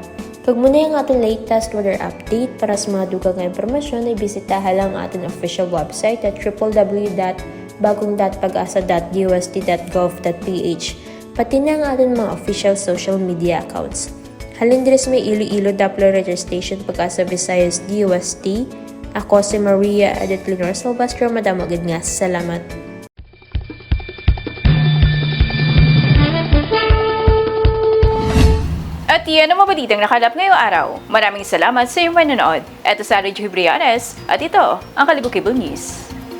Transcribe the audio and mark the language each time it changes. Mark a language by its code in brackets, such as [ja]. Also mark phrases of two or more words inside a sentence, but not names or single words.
[hil] Kag muna yung aton [en] latest weather update [hil] para sa mga dugang nga impormasyon ay bisitahan lang ang aton [en] official website [hil] at www.bagongpagasa.dust.gov.ph. [tl] Pati na ang ating mga [en] official social media accounts. [hil] Halin diri sa may Iloilo Doppler Radio Station Pag-asa Visayas DUST. Ako si Maria Edith Leonor Silvestro. Madam agad nga. Salamat. [tl] At yan ang mabalitang nakalap ngayong araw. Maraming salamat sa iyong manonood. Ito sa Radyo Hibrianes at ito ang Kalibo Cable News.